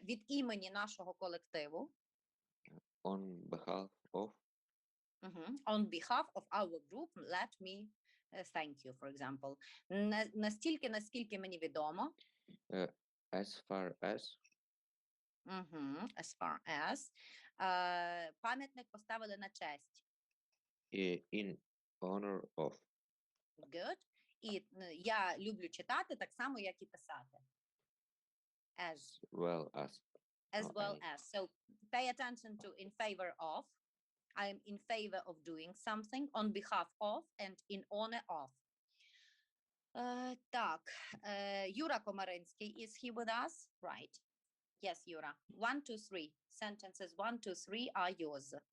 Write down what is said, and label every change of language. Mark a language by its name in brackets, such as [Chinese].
[Ukrainian] Від імені нашого колективу. [English] On behalf of. On behalf of our group, let me thank you, for example. [Ukrainian] Настільки, наскільки мені відомо. [English] As far as. As far as. [Ukrainian] Пам'ятник поставили на честь. [English] In honor of. Good. [Ukrainian] І я люблю читати так само, як і писати. [English] As well as. As well as. So pay attention to in favor of. I am in favor of doing something, on behalf of, and in honor of. [Ukrainian] Так. [English] Юра Комаринський, is he with us? Right. Yes, Yura. 1, 2, 3. Sentences 1, 2, 3 are yours.